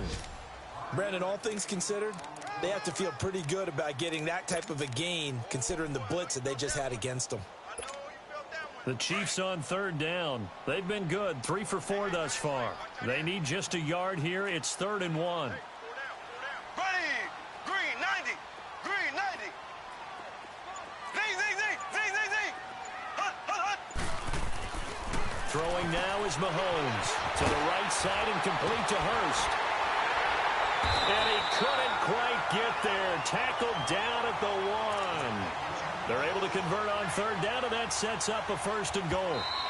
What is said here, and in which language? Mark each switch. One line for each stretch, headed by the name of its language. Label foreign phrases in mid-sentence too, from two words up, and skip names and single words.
English: Brandon, all things considered, they have to feel pretty good about getting that type of a gain considering the blitz that they just had against them. The Chiefs on third down. They've been good, 3 for 4 thus far. They need just a yard here. It's 3rd and 1. Ready, green 90, green 90. Zing, zing, zing, zing, zing, zing. Hut, hut, hut. Throwing now is Mahomes. To the right side and complete to Hurst. And he couldn't quite get there. Tackled down at the 1. They're able to convert on third down, and that sets up a 1st and goal.